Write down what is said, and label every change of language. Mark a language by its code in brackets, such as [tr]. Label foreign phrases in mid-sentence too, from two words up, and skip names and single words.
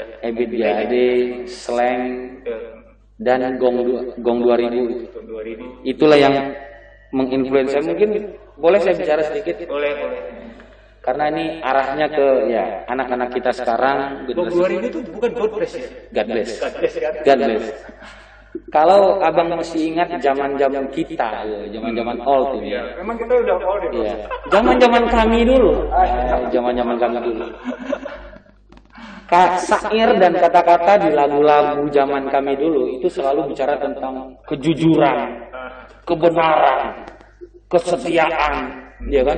[id] Ebit Jade, Slang, dan Gong 2000. Itulah yang menginfluence saya. Mungkin boleh saya bicara sedikit? Boleh. Karena ini arahnya ke ya anak-anak kita sekarang. Gong 2000 itu bukan God bless ya? God bless. God bless. God bless. Kalau abang masih ingat zaman-zaman kita, zaman-zaman old tuh ya. Memang kita udah old ya. Zaman-zaman kami dulu. Zaman-zaman kami dulu. Syair dan kata-kata di lagu-lagu zaman kami dulu itu selalu bicara tentang kejujuran, kebenaran, kesetiaan, ya kan?